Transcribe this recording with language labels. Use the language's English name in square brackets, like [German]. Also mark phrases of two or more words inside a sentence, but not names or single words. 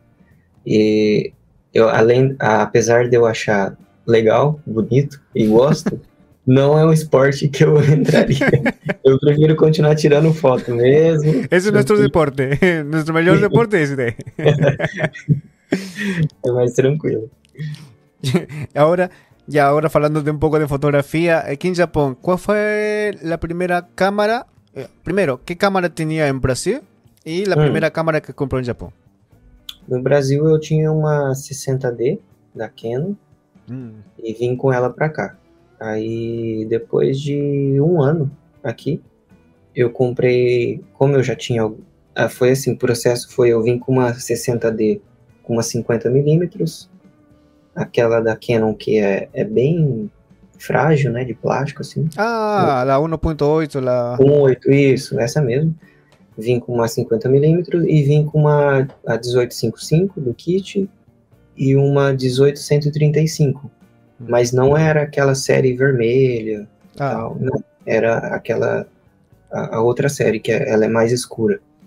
[Portuguese] E apesar de eu achar legal, bonito e gosto, não é um esporte que eu entraria. Eu prefiro continuar tirando foto mesmo. Esse é nosso deporte. Nosso melhor deporte é esse daí. É mais tranquilo. [Spanish] Ahora, hablando de un poco de fotografía, aquí en Japón, ¿cuál fue la primera cámara? Primero, ¿qué cámara tenía en Brasil? Y la primera cámara que compró en Japón. [Portuguese] No Brasil eu tinha uma 60D da Canon e vim com ela pra cá. Aí depois de um ano aqui, eu comprei, como eu já tinha, foi assim, o processo foi, eu vim com uma 60D com uma 50mm, aquela da Canon que é bem frágil, né, de plástico, assim. [Spanish] Ah, la 1.8, la... [Portuguese] 1.8, isso, essa mesmo. Vim com uma 50mm e vim com uma a 1855 do kit e uma 18-135. Mas não era aquela série vermelha, tal, não. Era aquela, a outra série, que ela é mais escura.